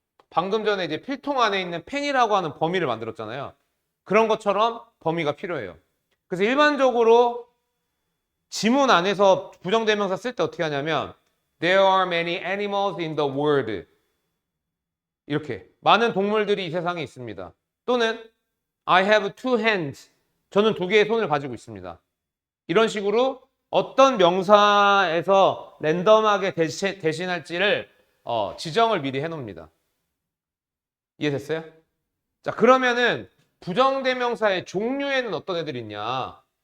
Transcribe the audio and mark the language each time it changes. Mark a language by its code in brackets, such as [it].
[ko] 방금 전에 이제 필통 안에 있는 펜이라고 하는 범위를 만들었잖아요. 그런 것처럼 범위가 필요해요. 그래서 일반적으로 지문 안에서 부정대명사 쓸 때 어떻게 하냐면 [en] There are many animals in the world. [ko] 이렇게 많은 동물들이 이 세상에 있습니다. 또는 [en] I have two hands. [ko] 저는 두 개의 손을 가지고 있습니다. 이런 식으로 어떤 명사에서 랜덤하게 대신할지를 지정을 미리 해놓습니다. 이해됐어요? 자, 그러면은 부정대명사의 종류에는 어떤 애들이 있냐?